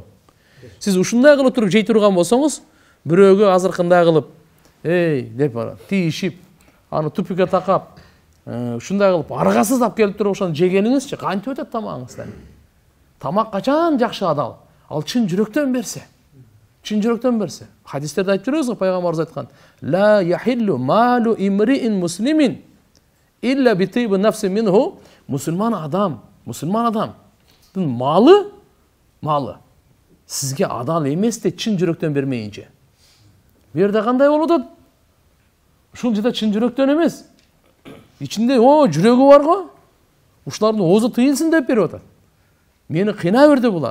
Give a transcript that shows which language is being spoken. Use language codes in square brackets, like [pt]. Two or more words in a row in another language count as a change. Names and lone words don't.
[ky] Сиз ушундай кылып туруп жей турган болсоңуз, бирөөгө азыркындай кылып, деп тийишип, аны тупикке такап, ушундай кылып аргасыз алып келип туруп ошону жегениңизчи, кантип өтөт тамагыңыздан? Тамак качан жакшы адал? Ал чын жүрөктөн берсе. Чын жүрөктөн берсе. Хадистерде айтып жүрөбүз го, пайгамбарыбыз айткан: [ar] "لا يحل مال امرئ مسلم إلا بطيب نفس منه." [ky] Мусулман адамдын малы сизге адал эмес де чын жүрөктөн бермейинче. Бу жерде кандай болуп атат? Ушул жерде чын жүрөктөн эмес. Ичинде жүрөгү бар го. Ушулардын оозу тыйылсын деп берип атат. Мени кыйнай берди булар.